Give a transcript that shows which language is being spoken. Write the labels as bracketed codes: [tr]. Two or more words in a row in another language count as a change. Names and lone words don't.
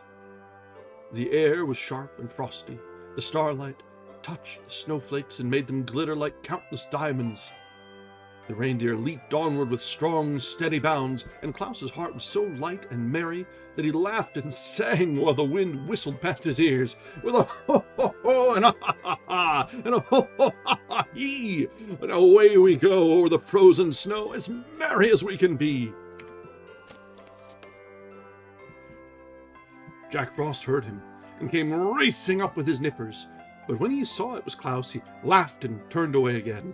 [en] The air was sharp and frosty. The starlight touched the snowflakes and made them glitter like countless diamonds. The reindeer leaped onward with strong, steady bounds, and Klaus's heart was so light and merry that he laughed and sang while the wind whistled past his ears, with a ho-ho-ho and a ha-ha-ha and a ho-ho-ha-ha-hee, and away we go over the frozen snow as merry as we can be. Jack Frost heard him and came racing up with his nippers, but when he saw it was Klaus, he laughed and turned away again.